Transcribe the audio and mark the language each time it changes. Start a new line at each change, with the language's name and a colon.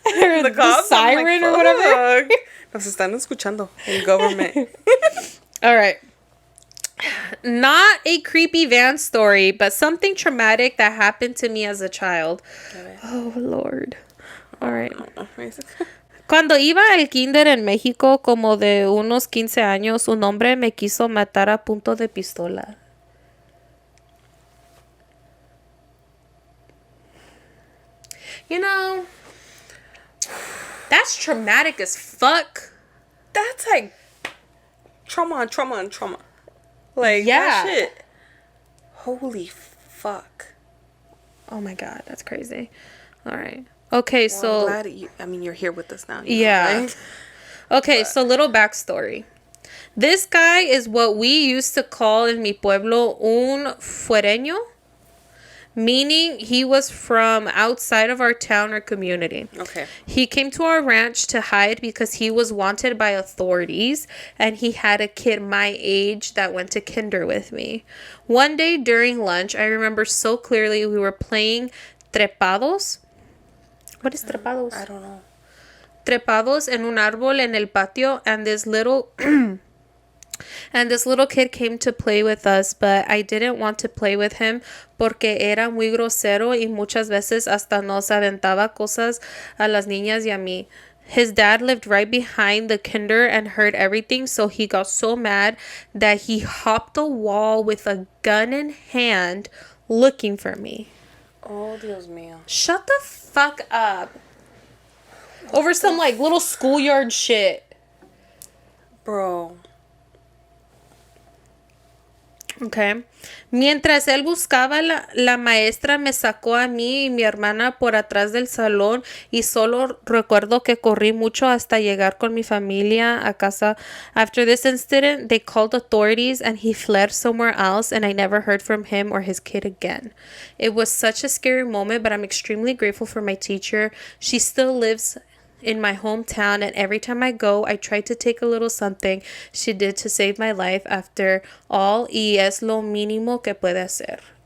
English: The cops, siren like, or whatever.
Spanish: Nos están escuchando. El government.
English: All right. Not a creepy van story, but something traumatic that happened to me as a child. Oh, Lord. All right.
Spanish: Cuando iba al kinder en México, como de unos 15 años, un hombre me quiso matar a punto de pistola.
English: You know, that's traumatic as fuck. That's like trauma on trauma on trauma. Like, Yeah. that shit. Holy fuck. Oh my god, that's crazy. All right. Okay, Well, so... I'm glad you're here with us now. You know, Yeah. right? Okay, so little backstory. This guy is what we used to call in
Spanish: mi pueblo un fuereño,
English: meaning he was from outside of our town or community. Okay. He came to our ranch to hide because he was wanted by authorities, and he had a kid my age that went to kinder with me. One day during lunch, I remember so clearly we were playing trepados. What is trepados? I don't know.
Spanish: Trepados en un árbol en el patio,
English: and this little kid came to play with us, but I didn't want to play with him
Spanish: porque era muy grosero y muchas veces hasta nos aventaba cosas a las niñas y a mí.
English: His dad lived right behind the kinder and heard everything, so he got so mad that he hopped the wall with a gun in hand looking for me.
Spanish: Oh, Dios mío.
English: Shut the fuck up. Over some like little schoolyard shit. Bro. Okay.
Spanish: Mientras él buscaba, la maestra me sacó a mí y mi hermana por atrás del salón y solo recuerdo que corrí mucho hasta llegar con mi familia a casa.
English: After this incident, they called authorities and he fled somewhere else, and I never heard from him or his kid again. It was such a scary moment, but I'm extremely grateful for my teacher. She still lives in my hometown, and every time I go, I try to take a little something she did to save my life. After all,
Spanish: y es lo mínimo que puedo hacer.